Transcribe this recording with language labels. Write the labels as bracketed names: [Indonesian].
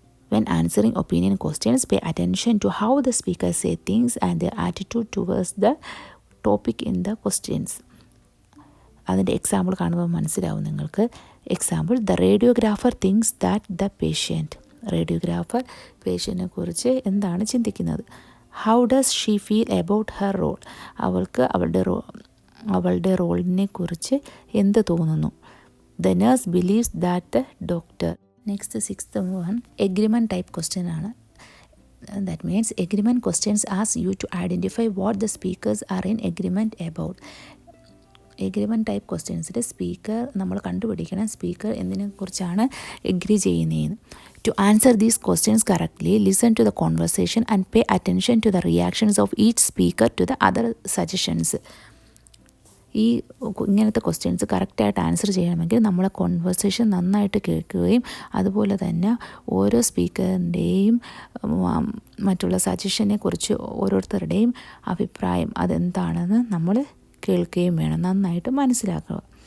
[English] When answering opinion questions, pay attention to how the speaker say things and their attitude towards the topic in the questions. [Malayalam] അതിൻ്റെ example കാണുമ്പോൾ മനസ്സിലാവും നിങ്ങൾക്ക്. [English] Example, the radiographer thinks that the patient. [Malayalam] Radiographer പേഷ്യൻറ്റിനെ കുറിച്ച് എന്താണ് ചിന്തിക്കുന്നത്? [English] How does she feel about her role? [Malayalam] അവൾക്ക് അവളുടെ റോളിനെ കുറിച്ച് എന്ത് തോന്നുന്നു? [English] The nurse believes that the doctor. Next sixth one, agreement type question ആണ്. That means agreement questions ask you to identify what the speakers are in agreement about. [Malayalam] Agreement type ക്വസ്റ്റ്യൻസിൽ speaker നമ്മൾ കണ്ടുപിടിക്കണം speaker എന്തിനെക്കുറിച്ചാണ് agree ചെയ്യുന്നതെന്ന്. [English] To answer these questions correctly, listen to the conversation and pay attention to the reactions of each speaker to the other suggestions. [Malayalam] ഇങ്ങനത്തെ questions കറക്റ്റായിട്ട് answer ചെയ്യണമെങ്കിൽ നമ്മളെ conversation നന്നായിട്ട് കേൾക്കുകയും അതുപോലെ തന്നെ ഓരോ സ്പീക്കറിൻ്റെയും മറ്റുള്ള സജഷനെ കുറിച്ച് ഓരോരുത്തരുടെയും അഭിപ്രായം അതെന്താണെന്ന് നമ്മൾ കേൾക്കുകയും വേണം, നന്നായിട്ട് മനസ്സിലാക്കുക.